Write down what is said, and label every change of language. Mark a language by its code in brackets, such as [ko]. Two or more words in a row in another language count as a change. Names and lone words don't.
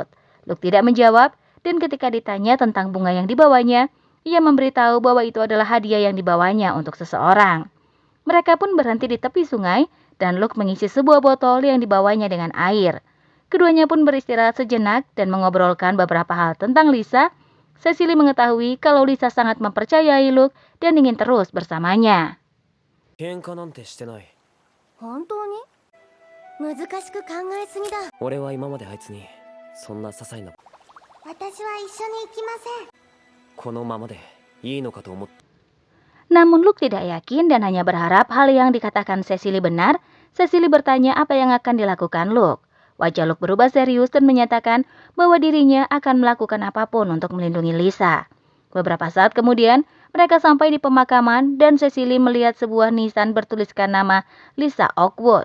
[id] Luke tidak menjawab dan ketika ditanya tentang bunga yang dibawanya, ia memberitahu bahwa itu adalah hadiah yang dibawanya untuk seseorang. Mereka pun berhenti di tepi sungai dan Luke mengisi sebuah botol yang dibawanya dengan air. Keduanya pun beristirahat sejenak dan mengobrolkan beberapa hal tentang Lisa. Cecily mengetahui kalau Lisa sangat mempercayai Luke dan ingin terus bersamanya. [ja] 喧嘩なんてしてない。本当に難しく考えすぎだ。俺は今まであいつにそんな些細な私は一緒に行きません。このままでいいのかと思って。 [id] Namun Luke tidak yakin dan hanya berharap hal yang dikatakan Cecily benar. Cecily bertanya apa yang akan dilakukan Luke. Wajah Luke berubah serius dan menyatakan bahwa dirinya akan melakukan apapun untuk melindungi Lisa. Beberapa saat kemudian, mereka sampai di pemakaman dan Cecily melihat sebuah nisan bertuliskan nama Lisa Oakwood.